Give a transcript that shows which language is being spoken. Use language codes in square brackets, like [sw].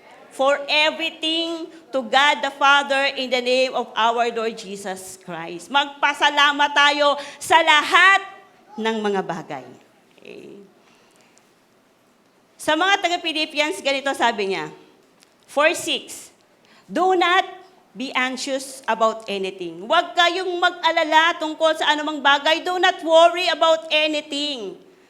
[en] For everything to God the Father in the name of our Lord Jesus Christ. [tl] Magpasalamat tayo sa lahat ng mga bagay. Okay. Sa mga taga-Philippians, ganito sabi niya, 4:6, [en] do not be anxious about anything. [tl] Huwag kayong mag-alala tungkol sa anumang bagay. [en] Do not worry about anything.